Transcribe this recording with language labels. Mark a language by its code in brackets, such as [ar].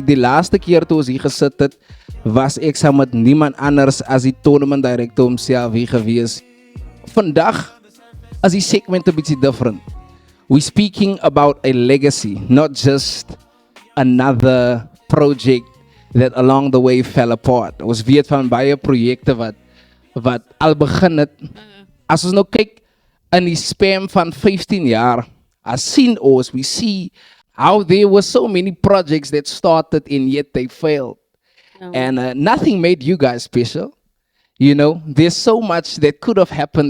[af] Die laaste keer toe ons hier gesit het, was ek saam met niemand anders as die tournament director homself hier gewees. Vandag is die segment 'n bietjie different. [en] We're speaking about a legacy, not just another project that along the way fell apart. [af] Ons weet van baie projekte wat al begin het. As ons nou kyk in die span van 15 jaar, [en] as seen us, we see how there were so many projects that started and yet they failed. And nothing made you guys special. You know, there's so much that could have happened.